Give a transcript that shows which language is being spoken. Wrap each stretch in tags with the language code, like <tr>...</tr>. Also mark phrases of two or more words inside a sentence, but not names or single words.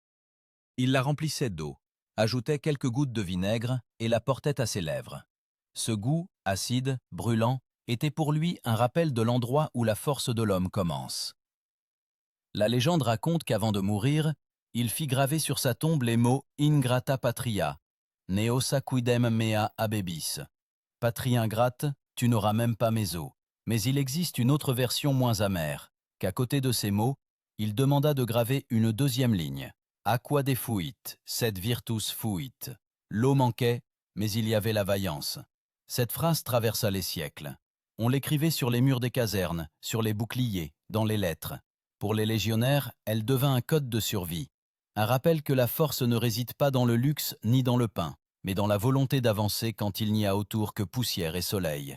<fr>Il la remplissait d'eau, ajoutait quelques gouttes de vinaigre et la portait à ses lèvres. Ce goût, acide, brûlant, était pour lui un rappel de l'endroit où la force de l'homme commence. La légende raconte qu'avant de mourir, il fit graver sur sa tombe les mots «</fr> <la>Ingrata patria, neosa quidem mea abebis ».</la> <fr>Patrie ingrate, tu n'auras même pas mes os. Mais il existe une autre version moins amère, qu'à côté de ces mots, il demanda de graver une deuxième ligne.</fr> <la>Aqua defuit, sed virtus fuit.</la> <fr>L'eau manquait, mais il y avait la vaillance. Cette phrase traversa les siècles. On l'écrivait sur les murs des casernes, sur les boucliers, dans les lettres. Pour les légionnaires, elle devint un code de survie. Un rappel que la force ne réside pas dans le luxe ni dans le pain, mais dans la volonté d'avancer quand il n'y a autour que poussière et soleil.</fr>